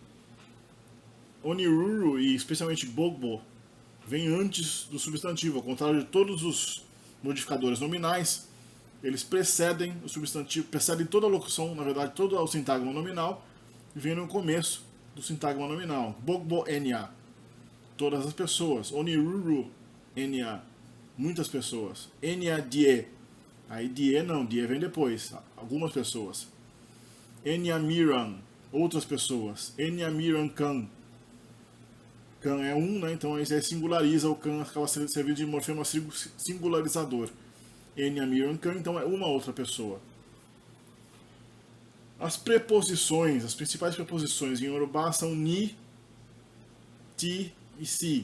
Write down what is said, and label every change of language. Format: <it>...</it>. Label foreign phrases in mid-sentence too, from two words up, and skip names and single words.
<pt>Oniruro e especialmente bokbo vem antes do substantivo, ao contrário de todos os modificadores nominais, eles precedem o substantivo, precedem toda a locução, na verdade, todo o sintagma nominal, e vem no começo do sintagma nominal.</pt> <yo>Bokbo enya,</yo> <pt>todas as pessoas.</pt> <yo>Oniruru enya,</yo> <pt>muitas pessoas.</pt> <yo>Enya die,</yo> <pt>aí die não, die vem depois, algumas pessoas.</pt> <yo>Enya miran,</yo> <pt>outras pessoas.</pt> <yo>Enya miran kan,</yo> <pt>kan é um, né? Então aí singulariza, o kan acaba servindo de morfema singularizador.</pt> <yo>Enya miran kan,</yo> <pt>então é uma outra pessoa. As preposições, as principais preposições em Yorubá são ni, ti e si.</pt>